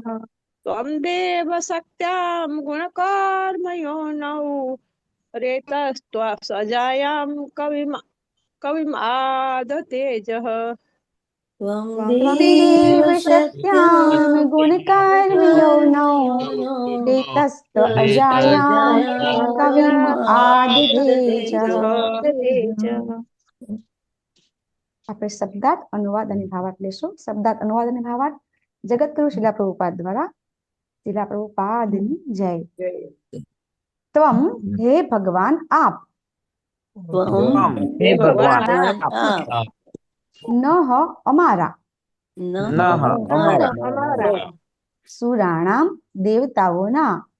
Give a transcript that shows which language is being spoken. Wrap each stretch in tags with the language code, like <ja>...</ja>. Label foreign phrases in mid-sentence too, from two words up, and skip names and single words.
<sa>त्वं देवशक्त्यां गुणकर्मयोनौ रेतस्त्वजायां कविम् आदतेजः त्वं देव शक्त्यां गुणकर्मयोनौ रेतस्त्व अजायां कविम् आददेश</sa> <gu>આપણે શબ્દાર્થ અનુવાદ અને ભાવાર્થ લેશું. શબ્દાર્થ અનુવાદ અને ભાવાર્થ જગતગુરુ શિલા પ્રભુપાદ દ્વારા. શિલા પ્રભુપાદની જય. ત્વમ હે ભગવાન આપ, નહ અમારા, સુરાણામ દેવતાઓના,</gu>